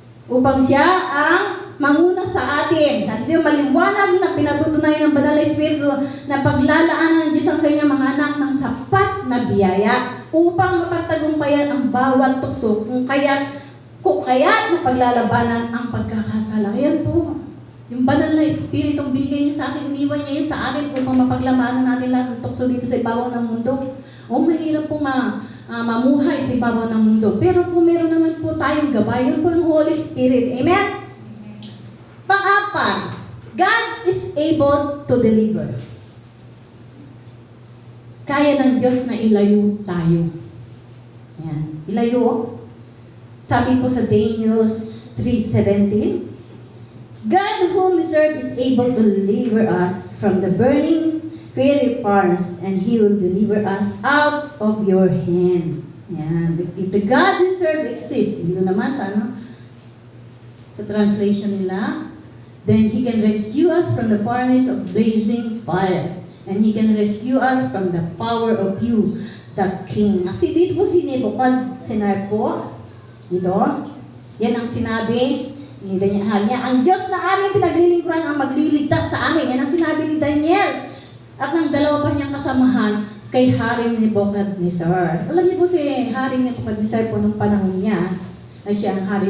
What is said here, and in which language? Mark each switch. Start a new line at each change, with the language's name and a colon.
Filipino: Upang siya ang manguna sa atin. At yung maliwanag na pinatutunayan ng banal na Espiritu na paglalaanan ng Diyos ang kanyang mga anak ng sapat na biyaya upang mapagtagumpayan ang bawat tukso kung kaya't mapaglalabanan ang pagkakasala. Ayan po. Yung banal na Espiritu ang binigay niya sa atin, iniwan niya yun sa atin upang mapaglabanan natin lahat ng tukso dito sa ibabaw ng mundo. Mahirap po mamuhay sa ibabaw ng mundo. Pero kung meron naman po tayong gabay, yun po yung Holy Spirit. Amen?
English: Pang-apat, God is able to deliver.
Filipino: Kaya ng Diyos na ilayo tayo. Ayan. Ilayo. Sabi po sa
English: Daniel 3:17, God whom we serve is able to deliver us from the burning fiery furnace, and He will deliver us out of your hand. Yan. If the God we serve exists,
Filipino: dito naman sa translation nila,
English: then He can rescue us from the furnace of blazing fire, and He can rescue us from the power of you, the King.
Filipino: Kasi dito po si Nebuchadnezzar po, dito, yan ang sinabi ni Daniel niya, ang Diyos na aming pinaglilingkuran ang magliligtas sa amin. Yan ang sinabi ni Daniel. At ng dalawa pa niyang kasamahan kay Haring Nebuchadnezzar. Alam niyo po si Haring Nebuchadnezzar po nung panahon niya, ay siya ang hari.